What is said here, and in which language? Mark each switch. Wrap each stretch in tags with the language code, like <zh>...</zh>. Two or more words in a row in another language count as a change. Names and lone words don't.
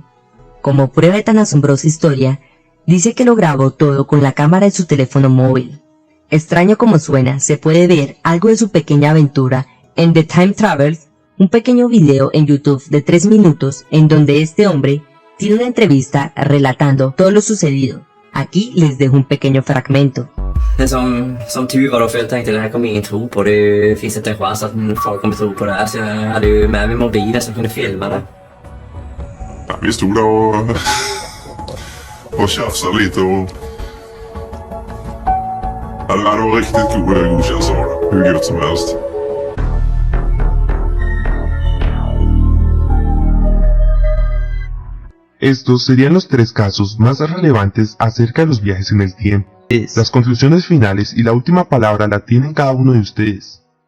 <es>Como prueba de tan asombrosa historia, dice que lo grabó todo con la cámara de su teléfono móvil. Extraño como suena, se puede ver algo de su pequeña aventura en The Time Travelers, un pequeño video en YouTube de 3 minutos en donde este hombre tiene una entrevista relatando todo lo sucedido. Aquí les dejo un pequeño fragmento.</es> <sv>Som tur var då, för jag tänkte det här kommer ingen tro på. Det finns inte en chans att folk kommer tro på det här. Så jag hade ju med mig mobilen som kunde filma det. Ja, vi stod där och tjafsade lite och... Ja, det var riktigt god känsla av det. Hur gött som helst.</sv> <es>Estos serían los 3 casos más relevantes acerca de los viajes en el tiempo. Las conclusiones finales y la última palabra la tienen cada uno de ustedes.</es>